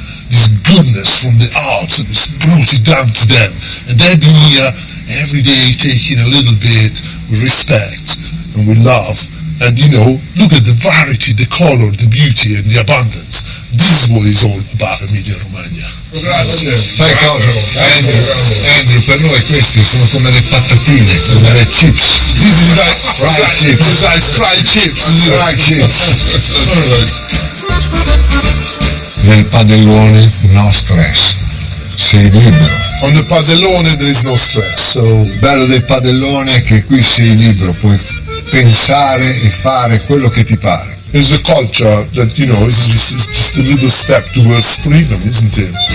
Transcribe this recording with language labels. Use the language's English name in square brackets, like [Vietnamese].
[English] This goodness from the Alps and it's brought it down to them, and they've been here every day taking a little bit with respect and with love. And you know, look at the variety, the color, the beauty and the abundance. This is what it's all about Emilia-Romagna. [Italian] Sai cosa? Andrew, per noi questi sono come le patatine, come le chips. [English] This is like fried chips. It's like fried chips. Fried chips. [Italian] Nel padellone no stress, sei libero. [English] On the padellone there is no stress. [Italian] So, il bello del padellone è che qui sei libero, puoi pensare e fare quello che ti pare. [English] It's the culture that, you know, it's just a little step towards freedom, isn't it?